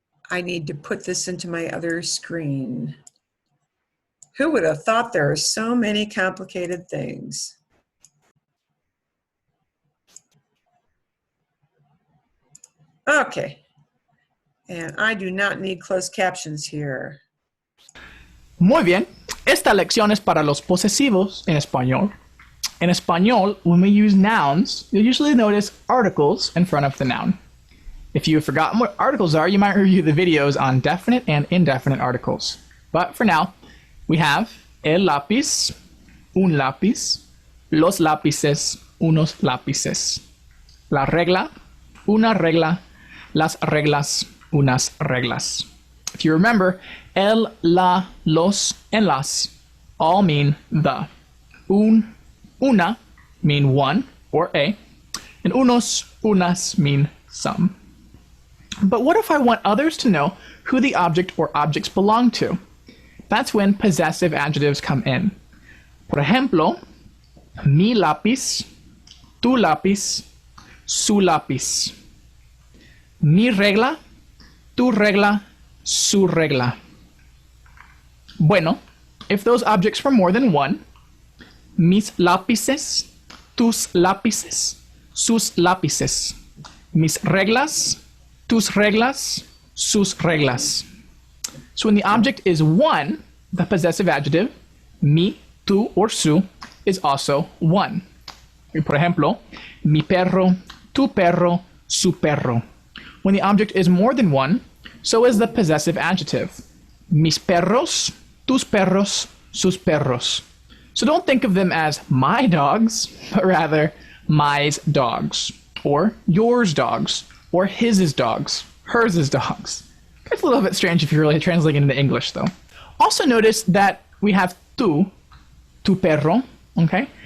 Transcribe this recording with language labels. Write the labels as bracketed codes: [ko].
[en] I need to put this into my other screen. Who would have thought there are so many complicated things? Okay, and I do not need closed captions here. [es] Muy bien, esta lección es para los posesivos en español. [en] In español, when we use nouns, you'll usually notice articles in front of the noun. If you have forgotten what articles are, you might review the videos on definite and indefinite articles. But for now, [es] we have el lápiz, un lápiz, los lápices, unos lápices, la regla, una regla, las reglas, unas reglas. [en] If you remember, el, la, los, and las all mean the. Una mean one or a, and unos, unas mean some. But what if I want others to know who the object or objects belong to? That's when possessive adjectives come in. [es] Por ejemplo, mi lápiz, tu lápiz, su lápiz. Mi regla, tu regla, su regla. Bueno, [en] if those objects were more than one, [es] mis lápices, tus lápices, sus lápices. Mis reglas, tus reglas, sus reglas. [en] So when the object is one, the possessive adjective, mi, tu, or su, is also one. [es] Por ejemplo, mi perro, tu perro, su perro. [en] When the object is more than one, so is the possessive adjective. [es] Mis perros, tus perros, sus perros. [en] So don't think of them as my dogs, but rather my's dogs, or yours dogs, or his's dogs, hers's dogs. It's a little bit strange if you're really translating into English, though. Also notice that we have [es] tu perro, [en] okay?